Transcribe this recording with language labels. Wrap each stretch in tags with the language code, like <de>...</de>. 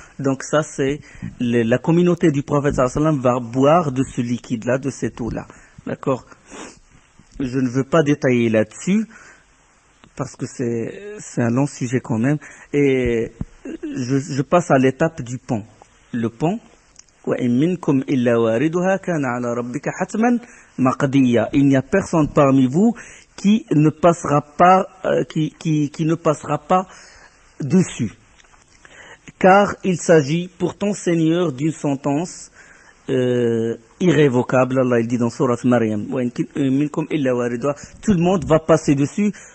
<fr>Donc ça c'est la communauté du prophète sallallahu alayhi wa sallam va boire de ce liquide-là, de cette eau-là. D'accord? je ne veux pas détailler là-dessus, parce que c'est un long sujet quand même, et je passe à l'étape du pont. Le pont,</fr> <ar>وَإِن مِّنكُمْ إِلَّا وَارِدُهَا كَانَ عَلَى رَبِّكَ حَتْمًا مَقْضِيًّا.</ar> <fr>Il n'y a personne parmi vous qui ne passera pas, qui ne passera pas dessus. Car il s'agit pour ton Seigneur d'une sentence irrévocable. Allah il dit dans Sourate Maryam,</fr> <ar>minkum illa wariduha,</ar> <fr>tout le monde va passer dessus.</fr>